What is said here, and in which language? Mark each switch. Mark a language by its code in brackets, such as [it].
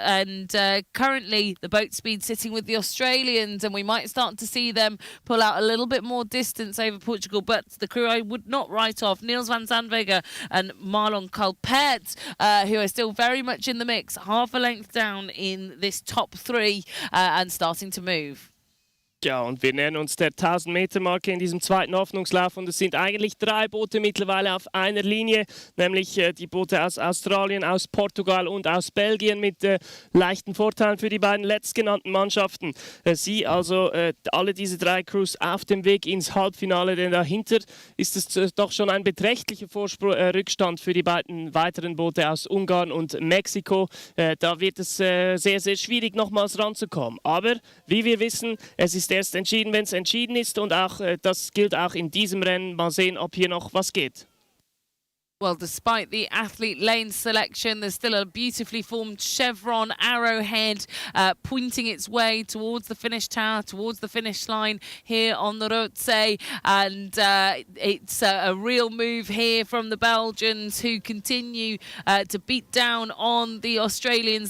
[en] And currently the boat speed sitting with the Australians, and we might start to see them pull out a little bit more distance over Portugal. But the crew I would not write off, Niels van Zandwege and Marlon Colpert, who are still very much in the mix, half a length down in this top 3 and starting to move. [de] Ja, und wir nähern uns der 1000-Meter-Marke in diesem zweiten Hoffnungslauf, und es sind eigentlich 3 Boote mittlerweile auf einer Linie, nämlich die Boote aus Australien, aus Portugal und aus Belgien mit leichten Vorteilen für die beiden letztgenannten Mannschaften. Sie also alle diese 3 Crews auf dem Weg ins Halbfinale, denn dahinter ist es doch schon ein beträchtlicher Rückstand für die beiden weiteren Boote aus Ungarn und Mexiko. Da wird es sehr, sehr schwierig, nochmals ranzukommen. Aber wie wir wissen, es ist erst entschieden, wenn es entschieden ist, und auch das gilt auch in diesem Rennen. Mal sehen, ob hier noch was geht. [en] Well, despite the athlete lane selection, there's still a beautifully formed chevron arrowhead pointing its way towards the finish tower, towards the finish line here on the Rotsee. And it's a real move here from the Belgians, who continue to beat down on the Australians.